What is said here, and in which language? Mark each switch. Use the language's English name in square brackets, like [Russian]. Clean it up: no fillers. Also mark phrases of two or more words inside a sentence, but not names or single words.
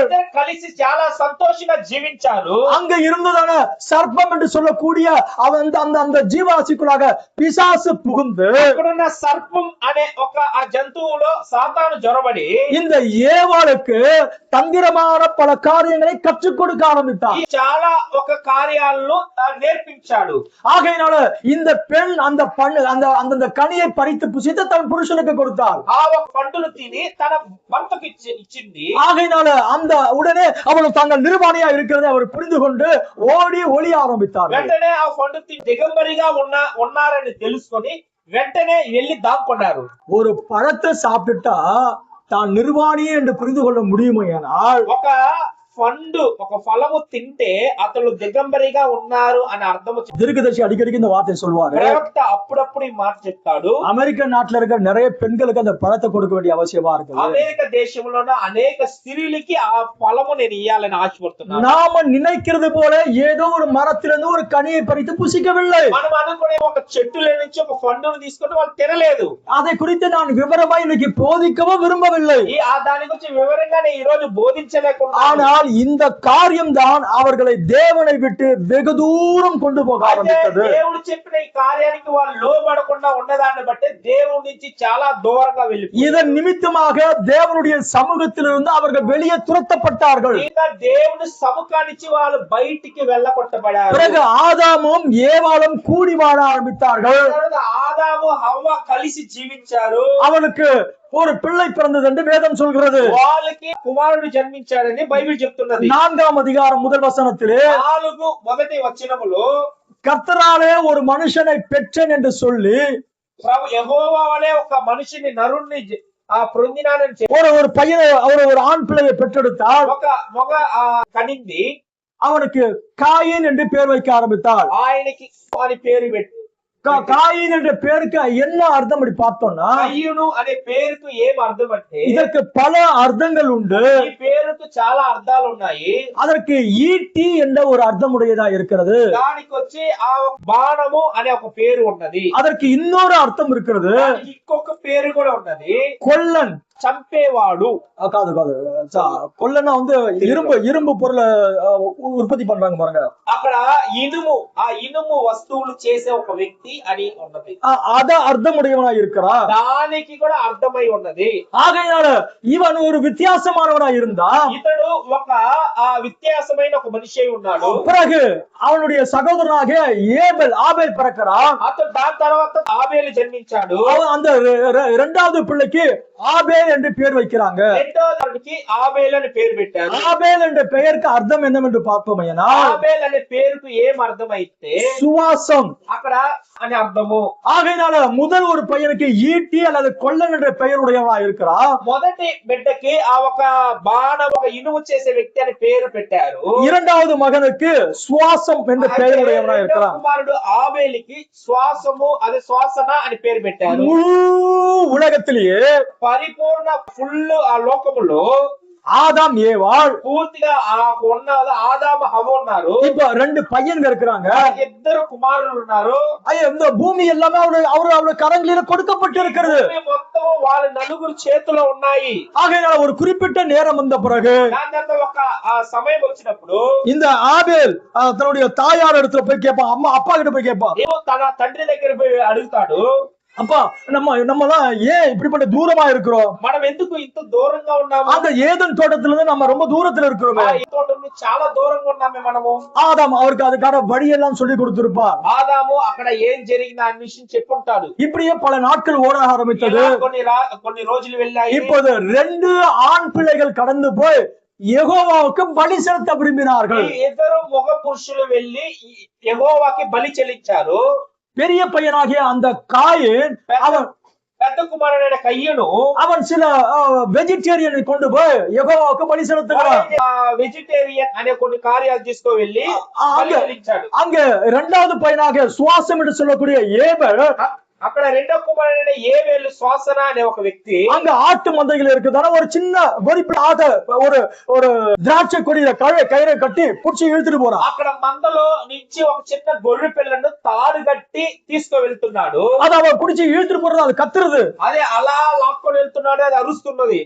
[Telugu] కలిసి చాలా సంతోషంగా జీవించారు. [Tamil] அங்க இருந்ததான சர்ப்பம் என்று சொல்லக்கூடிய அவன் அந்த ஜீவாசிக்குள்ளாக பிசாசு புகுந்து [Telugu] అక్కడున్న సర్పం అనే ఒక ఆ జంతువులో సాతాను జొరబడి [Tamil] இந்த ஏவாளுக்கு தந்திரமான பல காரியங்களை கற்றுக் கொடுக்க ஆரம்பித்தார். [Telugu] చాలా ఒక కార్యాలను నేర్పించాడు. [Tamil] ஆகையினால இந்த பெண் அந்த கனியை பறித்து புசித்து தன் புருஷனுக்கு கொடுத்தார். [Telugu] ఆ ఒక పండును తిని తన భర్తకు ఇచ్చింది. [Tamil] ஆகையினால அந்த உடனே அவள் தாங்கள் நிர்வாணியா இருக்கிறதை அவர் புரிந்து கொண்டு ஓடி ஒளிய ஆரம்பித்தார். [Telugu] వెంటనే ఆ పండు తిని దిగంబరిగా ఉన్నారని తెలుసుకొని వెంటనే వెళ్ళి దాక్కున్నారు. [Tamil] ஒரு பழத்தை சாப்பிட்டுட்டா தான் நிர்வாணியே என்று புரிந்து கொள்ள முடியுமையானால் [Telugu] ఒక పండు ఒక ఫలము తింటే అతడు దిగంబరిగా ఉన్నారు అని అర్థం. [Tamil] தீர்க்கதரிசி அடிக்கடிக்கு இந்த வார்த்தை சொல்வாரு. [Telugu] ప్రవక్త అప్పుడప్పుడు ఈ మాట చెప్తాడు. [Tamil] அமெரிக்க நாட்டுல இருக்கிற நிறைய பெண்களுக்கு அந்த பழத்தை கொடுக்க வேண்டிய அவசியமா இருக்கு. [Telugu] అమెరికా దేశంలోనే అనేక స్త్రీలకి ఆ ఫలము నేను ఇయ్యాలని ఆశపడుతున్నాను. [Tamil] நாம நினைக்கிறது போல ஏதோ ஒரு மரத்திலிருந்து ஒரு கனியை பறித்து புசிக்கவில்லை. [Telugu] మనం అనుకునే ఒక చెట్టులో నుంచి ఒక పండును తీసుకుంటే వాళ్ళు తినలేదు. [Tamil] அதை குறித்து நான் விவரமா இன்னைக்கு போதிக்கவும் விரும்பவில்லை. [Telugu] దాని గురించి వివరంగా నేను ఈ రోజు బోధించలేకుండా, [Tamil] ஆனால் இந்த காரியம் தான் அவர்களை தேவனை விட்டு வெகு தூரம் கொண்டு போக ஆரம்பித்தது. [Telugu] దేవుడు చెప్పిన ఈ కార్యానికి వాళ్ళు లోబడకుండా ఉన్నదాన్ని బట్టి దేవుడి నుంచి చాలా దూరంగా వెళ్ళిపోయారు. [Tamil] இதன் நிமித்தமாக தேவனுடைய சமூகத்திலிருந்து அவர்கள் வெளியே துரத்தப்பட்டார்கள். [Telugu] ఇంకా దేవుని సముఖానికి వాళ్ళు బయటికి వెళ్ళగొట్టబడారు. [Tamil] பிறகு ஆதாமும் ஏவாளும் கூடி வாழ ஆரம்பித்தார்கள். [Telugu] ఆదాము హవ్వ కలిసి జీవించారు. [Tamil] அவனுக்கு ஒரு பிள்ளை பிறந்தது என்று வேதம் சொல்கிறது. [Telugu] వాళ్ళకి కుమారుడు జన్మించాడని బైబిల్ చెప్తున్నది. [Tamil] 4వ அதிகாரம் முதல் வசனத்திலே [Telugu] 4 మొదటి వచనములో [Tamil] கர்த்தராலே ஒரு மனுஷனை பெற்றேன் என்று சொல்லி [Telugu] యెహోవా వలె ఒక మనిషిని నరుణ్ణి పొందినానని [Tamil] ஒரு பையனை ஒரு ஆண் பிள்ளையை பெற்றெடுத்தால் [Telugu] ఒక మగ కనింది. [Tamil] அவனுக்கு காயின் என்று பேர் வைக்க ஆரம்பித்தாள். [Telugu] ఆయనకి అని పేరు పెట్టి [Tamil] காயின் என்ற பேருக்கு என்ன அர்த்தம் அப்படி பார்த்தோம்னா, [Telugu] కయ్యూను అనే పేరుకు ఏం అర్థం అంటే [Tamil] இதற்கு பல அர்த்தங்கள் உண்டு. [Telugu] ఈ పేరుకు చాలా అర్థాలు ఉన్నాయి. [Tamil] அதற்கு ஈட்டி என்ற ஒரு அர்த்தம் உடையதா இருக்கிறது. [Telugu] దానికి వచ్చి ఆ బాణము అనే ఒక పేరు ఉన్నది. [Tamil] அதற்கு இன்னொரு அர்த்தம் இருக்கிறது. [Telugu] ఇంకొక పేరు కూడా ఉన్నది. [Tamil] கொல்லன் [Telugu] చంపేవాడు. [Tamil] காது காது கொல்லன்னா வந்து இரும்பு பொருளை உற்பத்தி பண்றாங்க பாருங்க. [Telugu] అక్కడ ఇనుము వస్తువులు చేసే ఒక వ్యక్తి అని ఉన్నది. [Tamil] அத அர்த்தமுடையவனா இருக்கிறா. [Telugu] దానికి కూడా అర్థమై ఉన్నది. [Tamil] ஆகையால இவன் ஒரு வித்தியாசமானவனா இருந்தா, [Telugu] ఇతడు ఒక వ్యత్యాసమైన ఒక మనిషి అయి ఉన్నాడు. [Tamil] பிறகு அவனுடைய சகோதரனாக ஆபேல் பிறக்கிறான். [Telugu] అతడు దాని తర్వాత ఆబేలు జన్మించాడు. [Tamil] அந்த இரண்டாவது பிள்ளைக்கு ஆபேல் என்று பேர் வைக்கிறாங்க. [Telugu] రెండోదానికి ఆబేలు అని పేరు పెట్టారు. [Tamil] ஆபேல் என்ற பெயருக்கு அர்த்தம் என்னவென்று பார்ப்போமேனா, [Telugu] ఆబేల్ అనే పేరుకు ఏం అర్థం అయితే [Tamil] சுவாசம் [Telugu] అక్కడ అని అర్థము. [Tamil] ஆகையினால முதல் ஒரு பையனுக்கு ஈட்டி அல்லது கொல்லன் என்ற பெயருடையவனா இருக்கிறான். [Telugu] మొదటి బిడ్డకి ఒక బాణం ఒక ఇనుము చేసే వ్యక్తి అని పేరు పెట్టారు. [Tamil] இரண்டாவது மகனுக்கு சுவாசம் என்ற பெயருடையவனா இருக்கிறான். [Telugu] కుమారుడు ఆబేలికి శ్వాసము అది శ్వాసన అని పేరు పెట్టారు. [Tamil] முழு உலகத்திலேயே [Telugu] పరిపూర్ణ ఫుల్ ఆ లోకములో [Tamil] ஆதாம் ஏவாள் [Telugu] పూర్తిగా ఉన్న ఆదాము హవ్వ ఉన్నారు. [Tamil] இப்ப ரெண்டு பையன்க இருக்கிறாங்க. [Telugu] ఇద్దరు కుమారులు ఉన్నారు. [Tamil] இந்த பூமி எல்லாமே அவரு கரங்களில கொடுக்கப்பட்டு இருக்கிறது. [Telugu] మొత్తం వాళ్ళ నలుగురు చేతిలో ఉన్నాయి. [Tamil] ஆகையால ஒரு குறிப்பிட்ட நேரம் வந்த பிறகு [Telugu] ఒక సమయం వచ్చినప్పుడు [Tamil] இந்த ஆபேல் தன்னுடைய தாயார் இடத்துல போய் கேட்பான். அப்பா கிட்ட போய் கேட்பான். [Telugu] తన తండ్రి దగ్గర పోయి అడుగుతాడు, [Tamil] அப்பா நம்மலாம் ஏன் இப்படிப்பட்ட தூரமா இருக்கிறோம்? [Telugu] మనం ఎందుకు ఇంత దూరంగా ఉన్నాము? [Tamil] அந்த ஏதன் தோட்டத்துல இருந்து நம்ம ரொம்ப தூரத்துல இருக்கிறோமே. [Telugu] ఈ తోట నుంచి చాలా దూరంగా ఉన్నామే మనము. [Tamil] ஆதாம் அவருக்கு அதுக்கான வழியெல்லாம் சொல்லி கொடுத்திருப்பார். [Telugu] ఆదాము అక్కడ ఏం జరిగింది అనే విషయం చెప్పుంటాడు. [Tamil] இப்படியே பல நாட்கள் ஓட ஆரம்பித்தது. [Telugu] కొన్ని రోజులు వెళ్ళాయి. [Tamil] இப்போது 2 ஆண் பிள்ளைகள் கடந்து போய் யெகோவாவுக்கு பலி செலுத்த விரும்பினார்கள். [Telugu] ఇద్దరు మగ పురుషులు వెళ్ళి యెహోవాకి బలి చెల్లించారు. [Tamil] பெரிய பையனாகிய அந்த காயின் அவன் [Telugu] పెద్ద కుమారుడైన కయ్యను [Tamil] அவன் சில வெஜிடேரியனை கொண்டு போய் யெகோவாவுக்கு பலி செலுத்துகிறான். [Telugu] వెజిటేరియన్ అనే కొన్ని కార్యాలు తీసుకు వెళ్ళి [Tamil] அங்க இரண்டாவது பையனாகிய சுவாசம் என்று சொல்லக்கூடிய ஏபேல் [Telugu] అక్కడ రెండో కుమారుడైన ఏబేలు శ్వాసన అనే ఒక వ్యక్తి [Tamil] அங்க ஆட்டு மந்தைகள் இருக்குதான ஒரு சின்ன ஒரு திராட்சை கொடியில கயிறை கட்டி புடிச்சு இழுத்துட்டு போறான். [Telugu] అక్కడ మందలో నుంచి ఒక చిన్న గొర్రె పిల్లను తాడు కట్టి తీసుకు వెళ్తున్నాడు. [Tamil] அது அவன் புடிச்சு இழுத்துட்டு போறது, அது கத்துறது. [Telugu] అదే అలా లాక్కొని వెళ్తున్నాడు, అది అరుస్తున్నది.